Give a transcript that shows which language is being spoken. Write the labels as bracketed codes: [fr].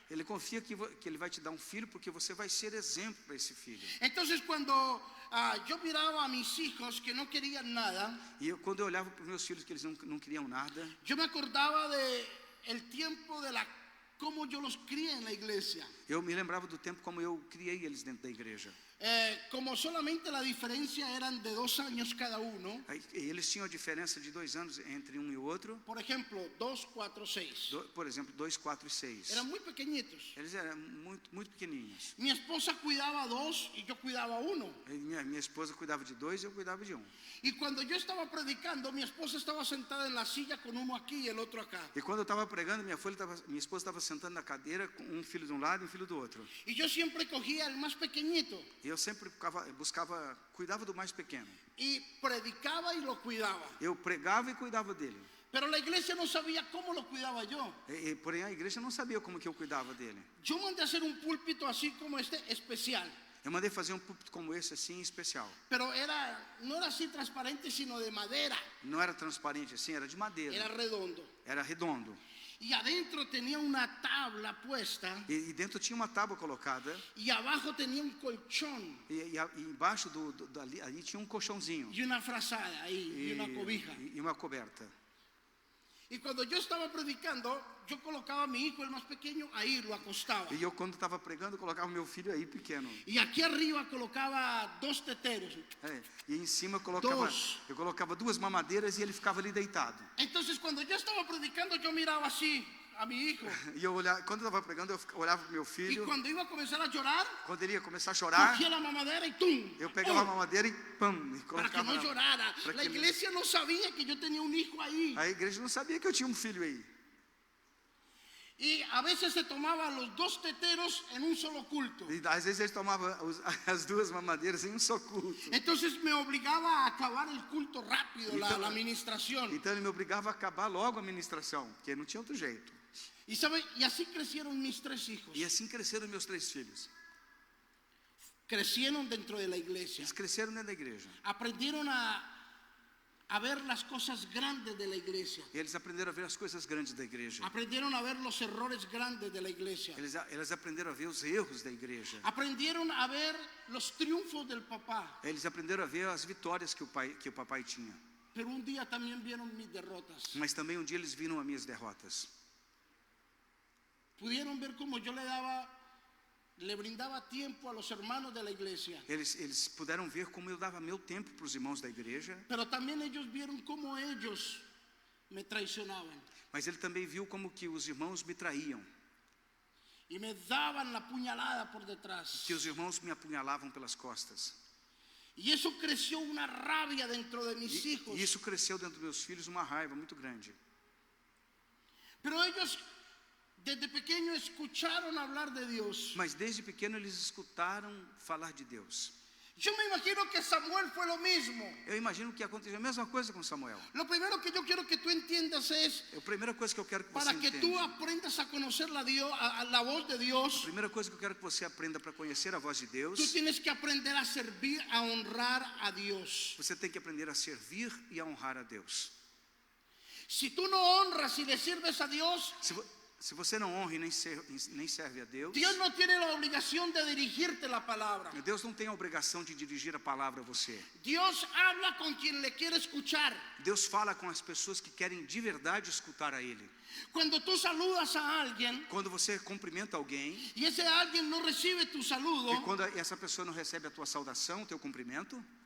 [pt] Ele confia que Ele vai te dar um filho porque você vai ser exemplo para esse filho. [es] Entonces cuando yo miraba a mis hijos que no querían nada, [pt] E quando eu olhava para os meus filhos que eles não queriam nada, [es] yo me acordaba de el tiempo de cómo yo los crié en la iglesia. [pt] eu me lembrava do tempo como eu criei eles dentro da igreja. [es] Como solamente la diferencia eran de 2 años cada uno, [pt] E eles tinham a diferença de 2 anos entre um e o outro. [es] por ejemplo, 2, 4, 6. [pt] Por exemplo, 2, 4 e 6. [es] Eran muy pequeñitos. [pt] Eles eram muito pequenininhos. [es] Mi esposa cuidaba 2 y yo cuidaba 1. [pt] E minha esposa cuidava de 2 e eu cuidava de 1. [es] Y cuando yo estaba predicando, mi esposa estaba sentada en la silla con uno aquí y el otro acá. [pt] E quando eu estava pregando, minha esposa estava sentando na cadeira com um filho de um lado e um filho do outro. [es] Y yo siempre cogía el más pequeñito [pt] E eu sempre cuidava do mais pequeno. [es] y predicaba y lo cuidaba. [pt] Eu pregava e cuidava dele. [es] Pero la iglesia no sabía cómo lo cuidaba yo. [pt] Porém, a igreja não sabia como que eu cuidava dele. [es] Yo mandé a hacer un púlpito así como este, especial. [pt] Eu mandei fazer um púlpito como esse, assim, especial. [es] Pero no era así transparente, sino de madera. [pt] Não era transparente assim, era de madeira. [es] Era redondo. [pt] Era redondo. [es] Y adentro tenía una tabla puesta [pt] E dentro tinha uma tábua colocada. [es] y abajo tenía un colchón [pt] E embaixo ali tinha um colchãozinho. [es] y una frazada ahí y una cobija. [pt] E uma coberta. [es] Y cuando yo estaba predicando, yo colocaba a mi hijo, el más pequeño, ahí lo acostaba. [pt] E eu, quando estava pregando, colocava meu filho aí pequeno. [es] Y aquí arriba colocaba 2 teteros. [pt] E em cima [es] Dos. [pt] eu colocava 2 mamadeiras e ele ficava ali deitado. [es] Entonces cuando yo estaba predicando, yo miraba así a mi hijo. [pt] E eu olhava, quando eu estava pregando, eu olhava para o meu [es] Y [pt] filho. [es] cuando iba a comenzar a llorar, [pt] Quando ele ia começar a chorar, [es] cogía la mamadera y ¡tum! [pt] eu pegava a mamadeira e pam, e [es] Para que [pt] colocava [es] no [pt] na- [es] llorara. [pt] para [es] La [pt] que ele- [es] iglesia no sabía que yo tenía un hijo ahí. [pt] A igreja não sabia que eu tinha um filho aí. [es] Y a veces se tomaba los 2 teteros en un solo culto. [pt] E às vezes eles tomavam as duas mamadeiras em um só culto. [es] Entonces me obligaba a acabar el culto rápido, la administración. [pt] Então ele me obrigava a acabar logo a ministração, porque não tinha outro jeito. [es] Y sabe, y así crecieron mis 3 hijos. [pt] E assim cresceram meus 3 filhos. [es] Crecieron dentro de la iglesia. [pt] Eles cresceram dentro da igreja. [es] Aprendieron a ver las cosas grandes de la iglesia. [pt] E eles aprenderam a ver as coisas grandes da igreja. [es] Aprendieron a ver los errores grandes de la iglesia. [pt] Eles aprenderam a ver os erros da igreja. [es] Aprendieron a ver los triunfos del papá. [pt] Eles aprenderam a ver as vitórias que o papai tinha. [es] Pero un día también vieron mis derrotas. [pt] Mas também um dia eles viram as minhas derrotas. [es] Pudieron ver cómo yo le brindaba tiempo a los hermanos de la iglesia. [pt] Eles puderam ver como eu dava meu tempo para os irmãos da igreja. [es] Pero también ellos vieron cómo ellos me traicionaban. [pt] Mas ele também viu como que os irmãos me traíam. [es] Y me daban la puñalada por detrás. [pt] Que os irmãos me apunhalavam pelas costas. [es] Y eso creció una rabia dentro de mis hijos. [pt] E isso cresceu dentro dos meus filhos uma raiva muito grande. [es] Pero ellos desde pequeño escucharon hablar de Dios. [pt] Mas desde pequeno eles escutaram falar de Deus. [es] Yo me imagino que Samuel fue lo mismo. [pt] Eu imagino que aconteceu a mesma coisa com Samuel. [es] Lo primero que yo quiero que tú entiendas es [pt] A primeira coisa que eu quero que você [es] para que tú [pt] entenda. [es] aprendas a conocer la voz de Dios. [pt] A primeira coisa que eu quero que você aprenda para conhecer a voz de Deus. [es] Tú tienes que aprender a servir, a honrar a Dios. [pt] Você tem que aprender a servir e a honrar a Deus. [es] Si tú no honras y le sirves a Dios, [pt] Se você não honra e nem serve a Deus, [es] Dios no tiene la obligación de dirigirte la palabra. [pt] Deus não tem a obrigação de dirigir a palavra a você. [es] Dios habla con quien le quiere escuchar. [pt] Deus fala com as pessoas que querem de verdade escutar a Ele. [es] Cuando tú saludas a alguien [pt] Quando você cumprimenta alguém, [es] y ese alguien no recibe tu saludo, [pt] e quando essa pessoa não recebe a tua saudação, o teu cumprimento,